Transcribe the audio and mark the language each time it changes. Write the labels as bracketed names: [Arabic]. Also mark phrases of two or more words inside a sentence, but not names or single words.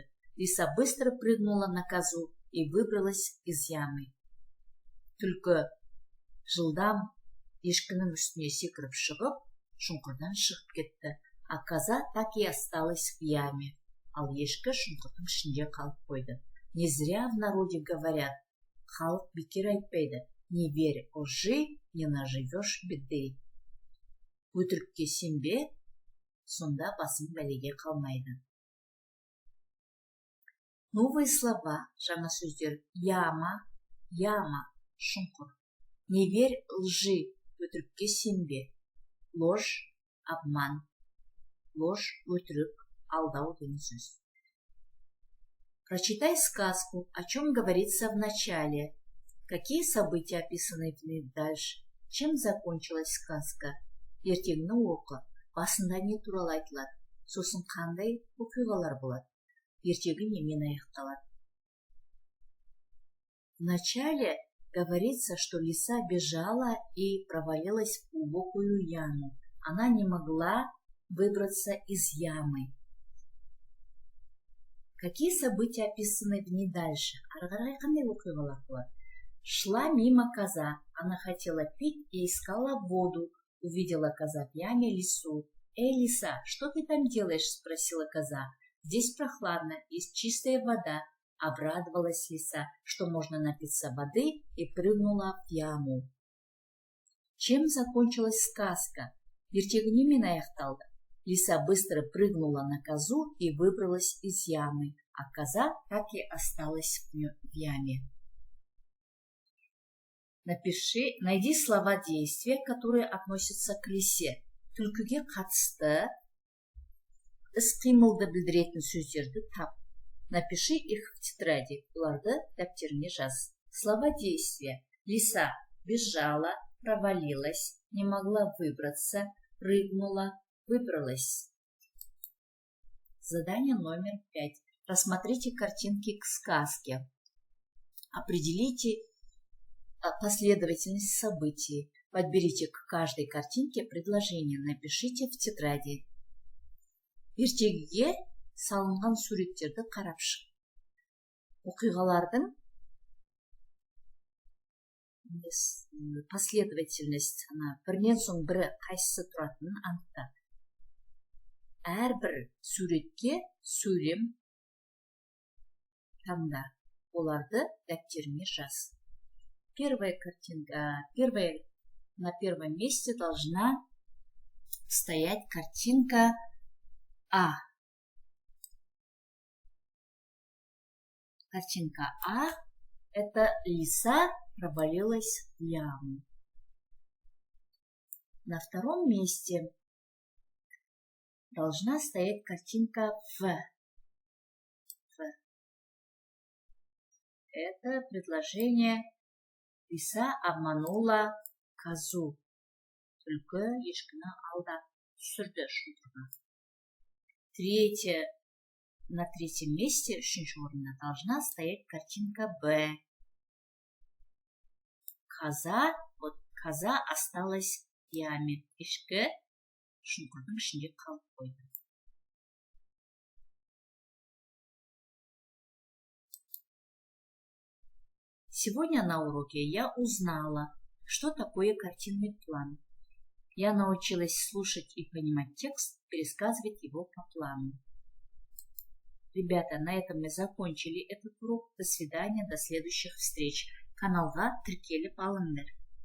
[Russian] Лиса быстро прыгнула на козу и выбралась из ямы. [Kazakh] Түлкі жылдам ешкінің үстіне секіріп шығып, шұңқырдан шығып кетті, [Russian] а коза так и осталась в яме. [Kazakh] Ал ешкі шұңқырдың ішінде қалып қойды. [Russian] Не зря в народе говорят, [Kazakh] халық бекер айтпайды, [Russian] Не верь лжи, не наживешь беды. [Kazakh] Өтірікке сенбе, сонда басың бәлеге қалмайды. [Russian] Новые слова, [Kazakh] жаңа сөздер. [Russian] Яма, яма, шұңқыр. Не верь лжи, [Kazakh] өтірікке сенбе. [Russian] Ложь, обман. [Kazakh] Ложь, өтірік, алдау деген сөз. [Russian] Прочитай сказку, о чем говорится в начале. Какие события описаны дальше? Чем закончилась сказка? [Kazakh] Ертеңні оқы. Басында не туралы айтылады? Сосын қандай оқиғалар болады? Ертегі немен аяқталады? [Russian] В начале говорится, что лиса бежала и провалилась в глубокую яму. Она не могла выбраться из ямы. Какие события описаны в ней дальше? Шла мимо коза. Она хотела пить и искала воду. Увидела коза в яме лису. «Эй, лиса, что ты там делаешь?» – спросила коза. «Здесь прохладно, есть чистая вода». Обрадовалась лиса, что можно напиться воды, и прыгнула в яму. Чем закончилась сказка? [Kazakh] Ертегі немен аяқталды? [Russian] Лиса быстро прыгнула на козу и выбралась из ямы, а коза так и осталась в яме. Найди слова действия, которые относятся к лисе. [Kazakh] Түлкіге қатысты іс-қимылды білдіретін сөздерді тап. [Russian] Напиши их в тетради. [Kazakh] Бұларды дәптеріңе жаз. [Russian] Слова действия. Лиса бежала, провалилась, не могла выбраться, прыгнула, выбралась. Задание номер 5. Рассмотрите картинки к сказке. Определите последовательность событий. Подберите к каждой картинке предложение. Напишите в тетради. [Kazakh] Ертегіге салынған суреттерді қарап шық. Оқиғалардың последовательность, бірінен соң бірі қайсысы тұратынын анықта. Әрбір суретке сөйлем таңда. Оларды дәптеріңе жаз. [Russian] Первая картинка, на первом месте должна стоять картинка А. Картинка А – это лиса провалилась в яму. На втором месте должна стоять картинка В. Это предложение «Лиса обманула козу». [Kazakh] Түлкі ешкіні алдап түсірді шұңқырға. [Russian] На третьем месте, [Kazakh] үшінші орында, [Russian] должна стоять картинка Б. Коза осталась в яме. [Kazakh] Ешкі шұңқырдың ішінде қалып қойды. [Russian] Сегодня на уроке я узнала, что такое картинный план. Я научилась слушать и понимать текст, пересказывать его по плану. Ребята, на этом мы закончили этот урок. До свидания, до следующих встреч. [Kazakh] Каналға тіркеліп алыңдар.